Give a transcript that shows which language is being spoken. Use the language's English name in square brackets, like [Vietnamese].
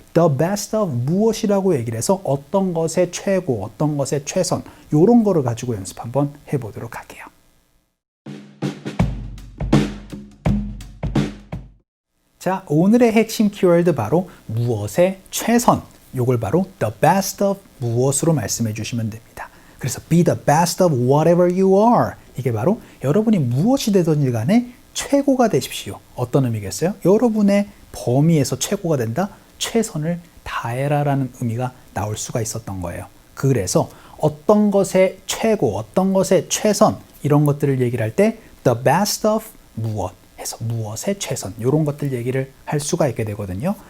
[Korean] The best of 무엇이라고 얘기를 해서 어떤 것의 최고, 어떤 것의 최선 이런 거를 가지고 연습 한번 해보도록 할게요. 자, 오늘의 핵심 키워드 바로 무엇의 최선 요걸 바로 the best of 무엇으로 말씀해 주시면 됩니다. [English] 그래서 be the best of whatever you are. [Korean] 이게 바로 여러분이 무엇이 되든지 간에 최고가 되십시오. 어떤 의미겠어요? 여러분의 범위에서 최고가 된다? 최선을 다해라 라는 의미가 나올 수가 있었던 거예요. 그래서 어떤 것의 최고, 어떤 것의 최선 이런 것들을 얘기를 할 때 the best of 무엇 해서 무엇의 최선 이런 것들 얘기를 할 수가 있게 되거든요.